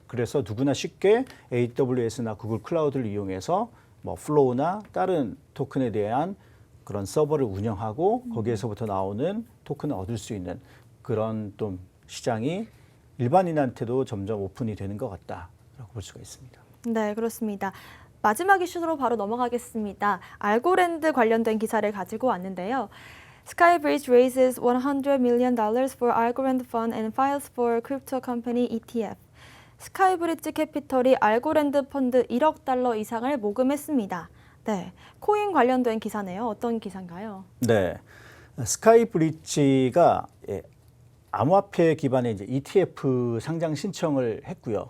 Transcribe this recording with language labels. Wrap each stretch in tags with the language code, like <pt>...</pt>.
<ko>그래서 누구나 쉽게 AWS나 구글 클라우드를 이용해서 플로우나 다른 토큰에 대한 그런 서버를 운영하고 거기에서부터 나오는 토큰을 얻을 수 있는 그런 또 시장이 일반인한테도 점점 오픈이 되는 것 같다라고 볼 수가 있습니다. 네, 그렇습니다. 마지막 이슈로 바로 넘어가겠습니다. 알고랜드 관련된 기사를 가지고 왔는데요.</ko> <en>Skybridge raises $100 million for Algorand fund and files for crypto company ETF.</en> <ko>스카이브리지 캐피털이 알고랜드 펀드 1억 달러 이상을 모금했습니다. 네, 코인 관련된 기사네요. 어떤 기사인가요? 네, 스카이브리지가 암호화폐 기반의 이제 ETF 상장 신청을 했고요.</ko>